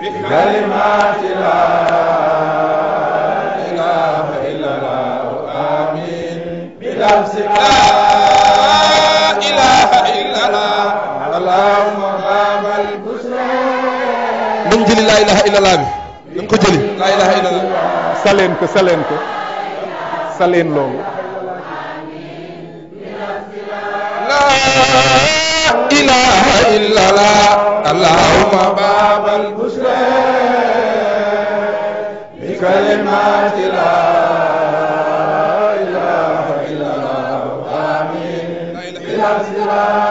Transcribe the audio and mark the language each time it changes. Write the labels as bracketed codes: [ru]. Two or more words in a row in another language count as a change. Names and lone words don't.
[ar] بكلمات لا إله إلا الله آمين بلفظ لا إله إلا الله اللهم باب البشرى [wo] nañ jëli [ar] لا إله إلا الله [wo] bi nañ ko jëli [ar] لا إله إلا الله [wo] saleen ko saleen loolu [ar] لا إله إلا الله اللهم باب البشرى بكلمات لا إله إلا الله آمين بلفظ لا